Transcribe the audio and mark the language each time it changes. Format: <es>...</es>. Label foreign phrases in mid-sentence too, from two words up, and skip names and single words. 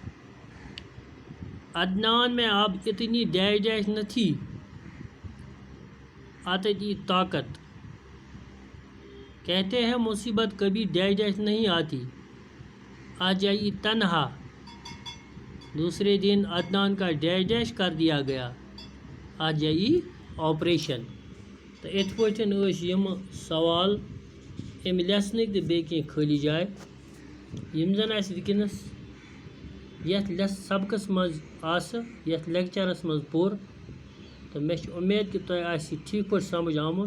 <ur>عدنان میں اب اتنی ڈیش ڈیش نہ تھی اتتی طاقت. کہتے ہیں مصیبت کبھی ڈیش ڈیش نہیں آتی آ جائی تنہا. دوسرے دن عدنان کا ڈیش ڈیش کر دیا گیا آ جائی آپریشن.</ur> <ks>تو اتھ پٲٹھۍ ٲسۍ یِم سوال امہِ لیسنٕکۍ تہٕ بیٚیہِ کینٛہہ خٲلی جاے یِم زن اَسہِ وٕنکٮ۪نس یتھ سبقس منٛز آسہٕ یتھ لیکچرس منٛز پوٚر. تہٕ مےٚ چھِ اُمید کہِ تۄہہِ آسہِ ٹھیٖک پٲٹھۍ سمجھ آمُت.</ks>